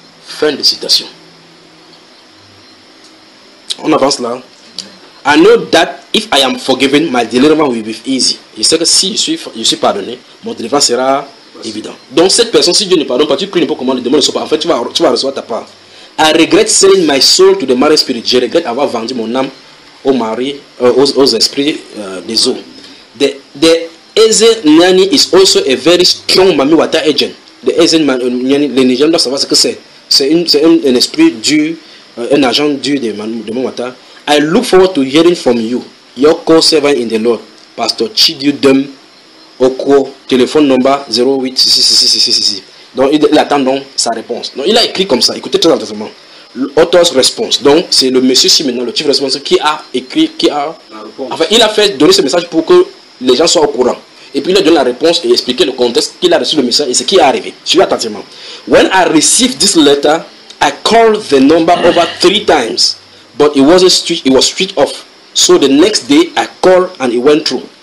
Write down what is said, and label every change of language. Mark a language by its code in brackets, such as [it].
[fr] Fin de citation. On avance là. [en] I know that if I am forgiven, my deliverance will be easy. [fr] Je sais que si je suis pardonné, mon deliverance sera évident. Donc, cette personne, si Dieu ne pardonne pas, tu cries pas comment le démon ne soit pas. En fait, tu vas recevoir ta part. [en] I regret selling my soul to the marine spirit. [fr] Je regrette avoir vendu mon âme au mari, aux esprits des eaux. [en] The Eze Nani is also a very strong Mami Wata agent. [fr] The Eze Nani, les Nigériens doivent savoir ce que c'est. C'est un esprit dur, un agent dur de Mami Wata. [en] I look forward to hearing from you, your co-servant in the Lord, Pastor Chidiudem Oko, téléphone number 08666666. [fr] Donc il attend donc sa réponse. Donc il a écrit comme ça, écoutez très attentivement. L'auteur's response. Donc, c'est le monsieur ici maintenant, le chief responsable, qui a écrit, qui a. Enfin, il a fait donner ce message pour que les gens soient au courant. Et puis, il a donné la réponse et expliqué le contexte qu'il a reçu le message et ce qui est arrivé. Suivez attentivement. [en] When I received this letter, I called the number over 3 times, but it was switched off. So the next day, I called and it went through.